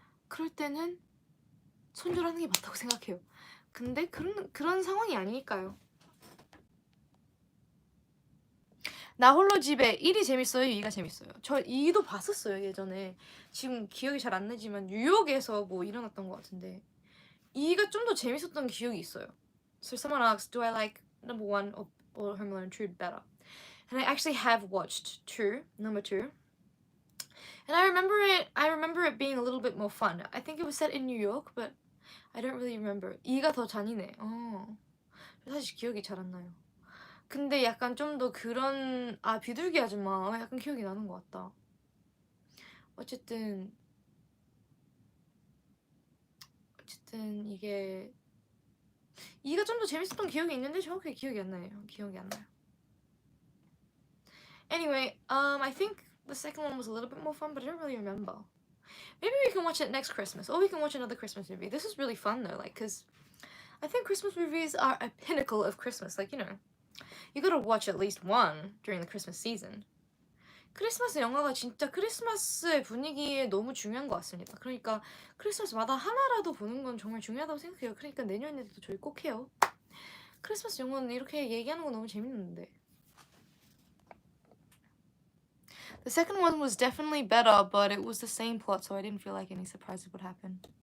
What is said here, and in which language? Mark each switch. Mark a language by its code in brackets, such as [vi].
[ko] 그럴 때는 손절하는 게 맞다고 생각해요. 근데 그런 상황이 아니니까요. 나 홀로 집에 1이 재밌어요? 2가 재밌어요? 저 2도 봤었어요 예전에. 지금 기억이 잘 안 나지만 뉴욕에서 뭐 일어났던 것 같은데 2가 좀 더 재밌었던 기억이 있어요. [en] So someone asked, do I like number 1 or Home Alone 2 better? And I actually have watched 2, number 2. And I remember it being a little bit more fun. I think it was set in New York, but I don't really remember. [ko] 2가 더 잔인해. 사실 기억이 잘 안 나요. 근데 약간 좀 더 그런 비둘기 아줌마 약간 기억이 나는 것 같다. 어쨌든 이게 2가 좀 더 재밌었던 기억이 있는데 정확하게 기억이 안 나요. [en] Anyway, I think the second one was a little bit more fun, but I don't really remember. Maybe we can watch it next Christmas, or we can watch another Christmas movie. This is really fun though, like, cause I think Christmas movies are a pinnacle of Christmas. Like, you know, you gotta watch at least one during the Christmas season. [ko] 크리스마스 영화가 진짜 크리스마스의 분위기에 너무 중요한 것 같습니다. 그러니까 크리스마스마다 하나라도 보는 건 정말 중요하다고 생각해요. 그러니까 내년에도 저희 꼭 해요. 크리스마스 영화는 이렇게 얘기하는 거 너무 재밌는데. [en] The second one was definitely better, but it was the same plot, so I didn't feel like any surprises would happen.